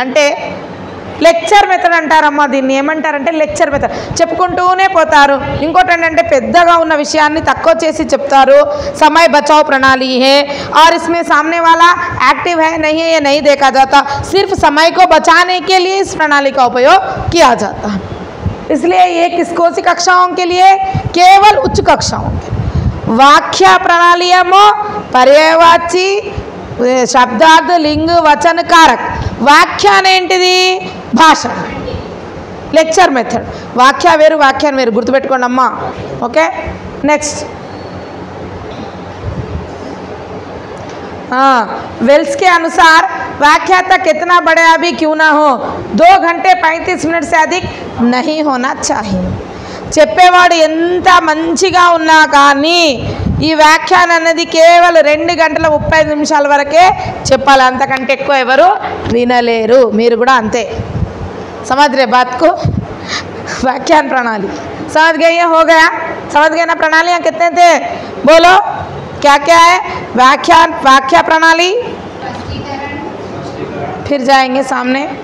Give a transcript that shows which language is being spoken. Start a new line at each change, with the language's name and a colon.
Telugu: అంటే lecture method అంటారమ్మా దీన్ని, ఏమంటారంటే లెక్చర్ మెథడ్, చెప్పుకుంటూనే పోతారు। ఇంకోటి ఏంటంటే పెద్దగా ఉన్న విషయాన్ని తక్కువ చేసి చెప్తారు।
Hindi: समय बचाओ प्रणाली है और इसमें सामने वाला एक्टिव है नहीं है ये नहीं देखा जाता, सिर्फ समय को बचाने के लिए इस प्रणाली का उपयोग किया जाता है। इसलिए ये किसको सी कक्षाओं के लिए? केवल उच्च कक्षाओं के।
Telugu: वाक्य प्रणाली ఏమో పర్యాయవాచి, శబ్దార్థ, లింగ, వచన, కారక। వాక్యాన్ని ఏంటిది? భాష, లెక్చర్ మెథడ్। వాక్య వేరు వాక్యాన్ని వేరు, గుర్తుపెట్టుకోండి అమ్మా, ఓకే।
Hindi: నెక్స్ట్ वेल्स के अनुसार व्याख्याता कितना बड़ा भी क्यों ना हो 2 घंटे 35 मिनट से अधिक नहीं होना चाहिए।
Telugu: చెప్పేవాడు ఎంత మంచిగా ఉన్నా కానీ ఈ వ్యాఖ్యానం అనేది కేవలం 2 గంటల 35 నిమిషాల వరకే చెప్పాలి, అంతకంటే ఎక్కువ ఎవరు వినలేరు। మీరు కూడా అంతే।
Hindi: समझ रहे बात को? व्याख्यान प्रणाली समझ गए? ये हो गया, समझ गए ना? प्रणालियाँ कितने थे बोलो, क्या क्या है? व्याख्या प्रणाली, फिर जाएंगे सामने।